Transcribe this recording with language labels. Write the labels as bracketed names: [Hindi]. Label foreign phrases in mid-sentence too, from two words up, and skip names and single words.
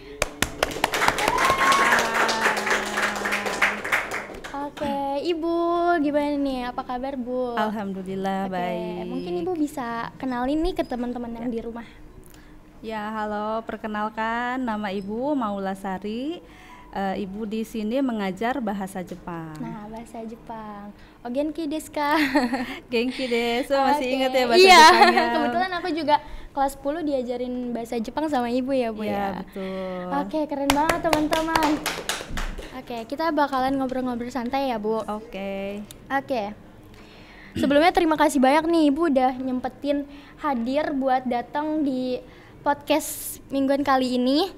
[Indonesian] Oke, Ibu gimana nih? Apa kabar, Bu? Alhamdulillah baik. Mungkin Ibu bisa kenalin nih ke teman-teman yang di rumah. Ya, halo, perkenalkan nama Ibu Maulasari. Ibu di sini mengajar bahasa Jepang. Nah, bahasa Jepang. [Japanese] Oh, 元気ですか? 元気です, [Indonesian] masih ingat ya bahasa iya. Jepangnya? Kebetulan aku juga kelas 10 diajarin bahasa Jepang sama Ibu ya, Bu ya. Iya, betul. Oke, keren banget teman-teman. Oke, kita bakalan ngobrol-ngobrol santai ya, Bu. Oke. Sebelumnya terima kasih banyak nih Ibu udah nyempetin hadir buat datang di podcast mingguan kali ini.